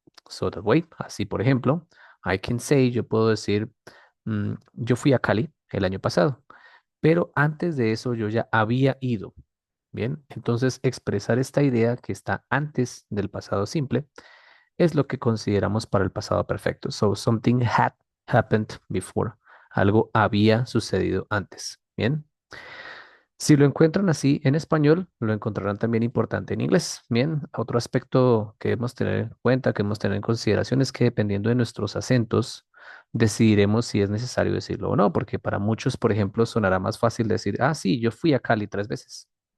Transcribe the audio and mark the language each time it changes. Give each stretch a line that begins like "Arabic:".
English: So that way,
Spanish: así por ejemplo,
English: I can say,
Spanish: yo puedo decir, yo fui a Cali el año pasado, pero antes de eso yo ya había ido. Bien, entonces expresar esta idea que está antes del pasado simple es lo que consideramos para el pasado perfecto.
English: So, something had happened before.
Spanish: Algo había sucedido antes. Bien. Si lo encuentran así en español, lo encontrarán también importante en inglés. Bien, otro aspecto que debemos tener en cuenta, que debemos tener en consideración es que dependiendo de nuestros acentos, decidiremos si es necesario decirlo o no, porque para muchos, por ejemplo, sonará más fácil decir, ah, sí, yo fui a Cali 3 veces.